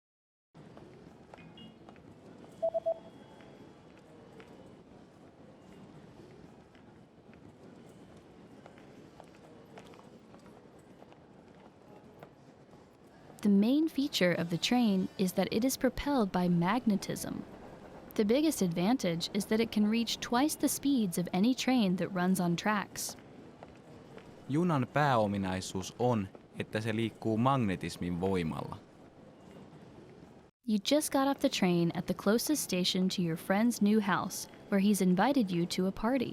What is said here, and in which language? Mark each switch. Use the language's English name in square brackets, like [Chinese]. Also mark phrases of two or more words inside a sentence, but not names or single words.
[English] The main feature of the train is that it is propelled by magnetism. The biggest advantage is that it can reach twice the speeds of any train that runs on tracks. [Finnish] Junan pääominaisuus on, että se liikkuu magnetismin voimalla. [English] You just got off the train at the closest station to your friend's new house, where he's invited you to a party.